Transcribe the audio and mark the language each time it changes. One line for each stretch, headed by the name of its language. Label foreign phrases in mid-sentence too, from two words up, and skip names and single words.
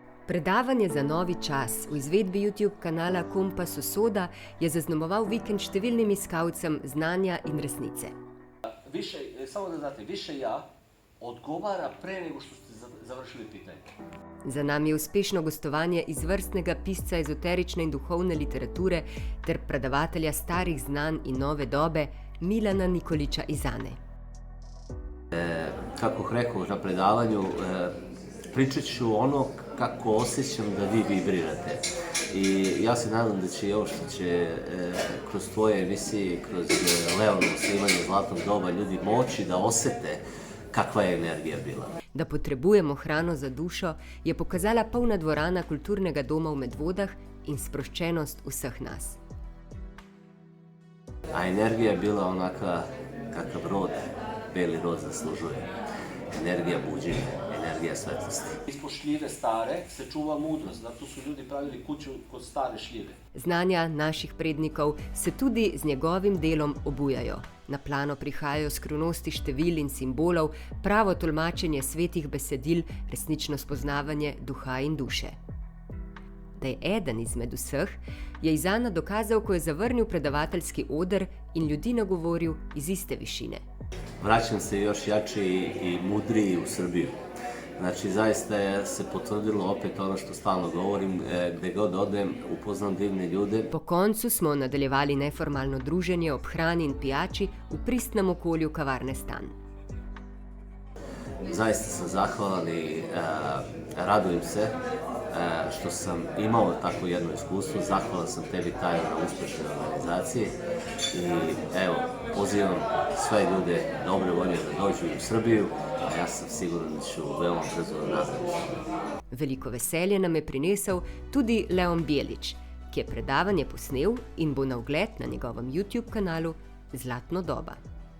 Slovenian: Predavanje za novi čas v izvedbi YouTube kanala Kompas Usoda je zaznamoval vikend številnim iskalcem znanja in resnice.
Serbian: Samo da znate, više ja odgovara pre nego što ste završili pitanje.
Slovenian: Za nami je uspešno gostovanje izvrstnega pisca ezoterične in duhovne literature ter predavatelja starih znanj in nove dobe Milana Nikolića iz Ane.
Serbian: Kako rekao na predavanju, pričat ću ono kako osjećam da vi vibrirate. I ja se nadam da će i ovo što će kroz tvoje emisije, kroz Leono snimanje Zlatnog doba ljudi moći da osete kakva je energija bila.
Slovenian: Da potrebujemo hrano za dušo, je pokazala polna dvorana kulturnega doma v Medvodah in sproščenost vseh nas.
Serbian: A energija je bila onaka kakav rod, beli rod zaslužuje. Energija buđenja, energija svetlosti. Ispod šljive stare se čuva mudrost, zato su ljudi pravili kuću kod stare šljive.
Slovenian: Znanja naših prednikov se tudi z njegovim delom obujajo. Na plano prihajajo skrivnosti števil in simbolov, pravo tolmačenje svetih besedil, resnično spoznavanje duha in duše. Da je eden izmed vseh, je iz Ana dokazal, ko je zavrnil predavateljski oder in ljudi nagovoril iz iste višine.
Serbian: Vraćam se još jači i mudriji u Srbiju. Znači, zaista se potvrdilo opet ono što stalno govorim, gde god odem, upoznam divne ljude.
Slovenian: Po koncu smo nadaljevali neformalno druženje ob hrani in pijači v pristnem okolju kavarne Stan.
Serbian: Zaista sam zahvalan i radujem se što sam imao tako jedno iskustvo. Zahvalan sam tebi, Tajo, na uspešnoj organizaciji. I evo, pozivam sve ljude dobre volje da dođu u Srbiju, a ja sam siguran da ću veoma brzo nastaviti.
Slovenian: Veliko veselje nam je prinesel tudi Leon Bjelić, ki je predavanje posnel in bo na ogled na njegovem YouTube kanalu Zlatno doba.